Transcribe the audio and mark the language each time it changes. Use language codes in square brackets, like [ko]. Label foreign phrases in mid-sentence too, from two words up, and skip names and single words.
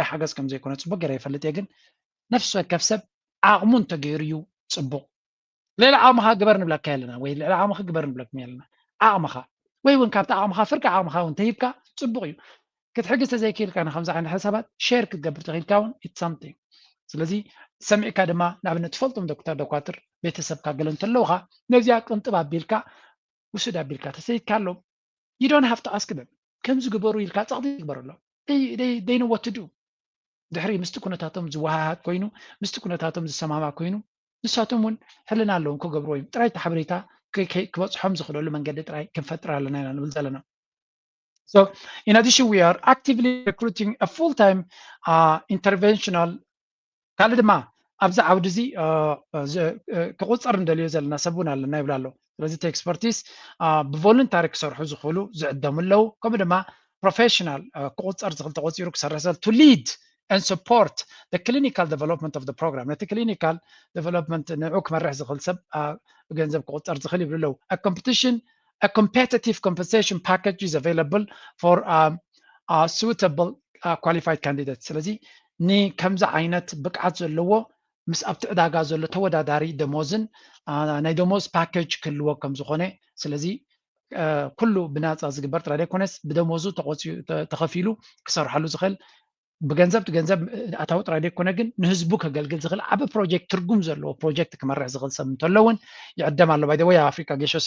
[ti] ሓገዝ ከም ዘይኮነ ፅቡቅ ገይረ ይፈልጥ እየ ግን ነፍሲ ወከፍ ሰብ ዓቕሙ እንተገይሩ እዩ ፅቡቅ ሌላ ዓቕምኻ ግበር ንብለካ የለና ወይ ሌላ ዓቕምኻ ግበር ንብለኩም የለና ዓቕምኻ ወይ እውን ካብቲ ዓቕምኻ ፍርቂ ዓቕምኻ እውን ተሂብካ ፅቡቅ እዩ ክትሕግዝ ተዘይክኢልካ ንከምዚ ዓይነት ሓሳባት ሼር ክትገብር ተኽኢልካ እውን [en] it's something [ti] ስለዚ ሰሚዕካ ድማ ንኣብነት ትፈልጦም ዶክተር ቤተሰብካ ገለ እንተለውካ ነዚያ ቅንጥብ ኣቢልካ ውሱድ ኣቢልካ ተሰይድካ ኣሎ [en] you don't have to ask [ti] them ከም ዝግበሩ ኢልካ ፀቕጢ ይግበር ኣሎ [en] they know what to do [ti] ድሕሪ ምስቲ ኩነታቶም ዝወሃሃድ ኮይኑ ምስቲ ኩነታቶም ዝሰማማዕ ኮይኑ ንሳቶም እውን ሕልና ኣለዎም ክገብርዎ እዩ ጥራይ ሓበሬታ ክበፅሖም ዝኽእለሉ መንገዲ ጥራይ ክንፈጥር ኣለና ኢና ንብል ዘለና [en] So, in addition, we are actively recruiting a full-time interventional [ti] ካልድማ ኣብዚ ዓውዲ እዚ ክቁፀር እንደልዮ ዘለና ሰብን ኣለና ይብላ ኣሎ ስለዚ እቲ ኤክስፐርቲስ ብቮለንታሪ ክሰርሑ ዝኽእሉ ዝዕደሙ ኣለው ከምኡ ድማ ፕሮፌሽናል ክቁፀር ዝኽእል ተቆፂሩ ክሰርሕ ዘል [en] to lead and support the clinical development of the program [ti] ነቲ [en] clinical development [ti] ንዑ ክመርሕ ዝኽእል ሰብ ብገንዘብ ክቁፀር ዝኽእል ይብሉ ኣለው [en] a competitive compensation package is available for suitable qualified candidates. [ti] ስለዚ ከምዚ ዓይነት ብቅዓት ዘለዎ ምስ ኣብቲ ዕዳጋ ዘሎ ተወዳዳሪ ደሞዝን ናይ ደሞዝ ፓኬጅ ክህልዎ ከም ዝኾነ ስለዚ ኩሉ ብናፃ ዝግበር ጥራይ ኣይኮነስ ብደሞዙ ተኸፊሉ ክሰርሓሉ ዝኽእል ብገንዘብ ገንዘብ ኣታዊ ጥራይ ኣይኮነ ግን ንህዝቡ ከገልግል ዝኽእል ዓበ ፕሮጀክት ትርጉም ዘለዎ ፕሮጀክት ክመርሕ ዝኽእል ሰብ እንተለውን ይዕደም ኣሎ ባይ ዘ ወይ ኣፍሪካ ጌሾ ስለ